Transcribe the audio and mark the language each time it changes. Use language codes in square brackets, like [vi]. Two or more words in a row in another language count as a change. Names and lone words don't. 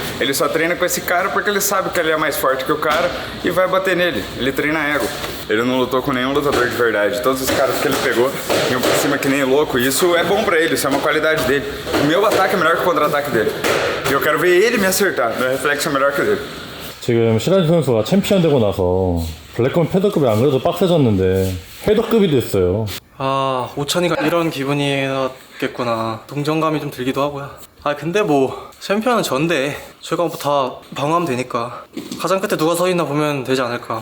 [pt] Ele só treina com esse cara porque ele sabe que ele é mais forte que o cara e vai bater nele. Ele treina ego. Ele não lutou com nenhum lutador de verdade. Todos os caras que ele pegou iam pra cima que nem louco. E isso é bom pra ele, isso é uma qualidade dele. O meu ataque é melhor que o contra-ataque dele. E eu quero ver ele me acertar. Meu reflexo é melhor que o dele. [ko] 지금 시라지 선수가 챔피언 되고 나서 블랙컴 패더급이 안 그래도 빡세졌는데 헤더급이 됐어요. 아 오찬이가 이런 기분이었겠구나. 동정감이 좀 들기도 하고요. 아 근데 뭐 챔피언은 전데 저희가 뭐 다 방어하면 되니까 가장 끝에 누가 서 있나 보면 되지 않을까.